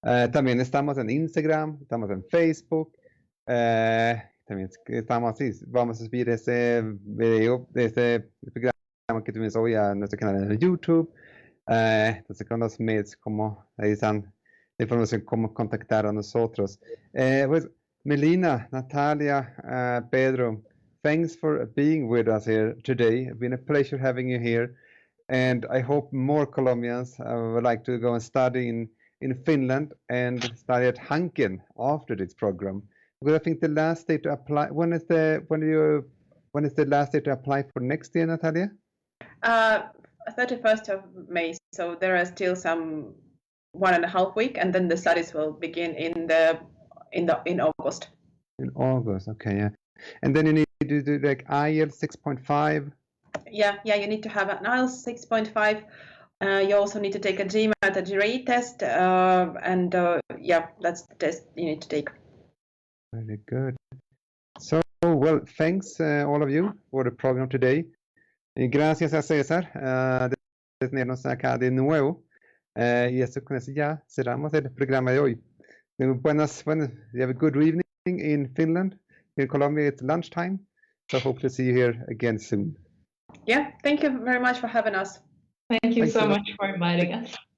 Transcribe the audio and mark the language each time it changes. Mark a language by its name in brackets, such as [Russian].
[Spanish] También estamos en Instagram, estamos en Facebook. También estamos así. Vamos a subir ese video de este programa que tuvimos hoy a nuestro canal de YouTube. Entonces con los mails, como ahí están la información, cómo contactar a nosotros. [English] Pues Melina, Natalia, Pedro, thanks for being with us here today. It's been a pleasure having you here. And I hope more Colombians would like to go and study in Finland and study at Hanken after this program. Because I think the last day to apply, when is the last day to apply for next year, Natalia? 31st of May. So there are still some 1.5 weeks, and then the studies will begin in August. In August, okay, yeah. And then you need to do like IELTS 6.5. Yeah, you need to have an IELTS 6.5. You also need to take a GMAT, a GRE test, and that's the test you need to take. Very good. So, well, thanks all of you for the program today. [Spanish] Gracias a César de tenernos acá de nuevo. Y eso con eso ya cerramos el programa de hoy. [English] You have a good evening in Finland. In Colombia, it's lunchtime. So hope to see you here again soon. Yeah, thank you very much for having us. Thank you so much for inviting us.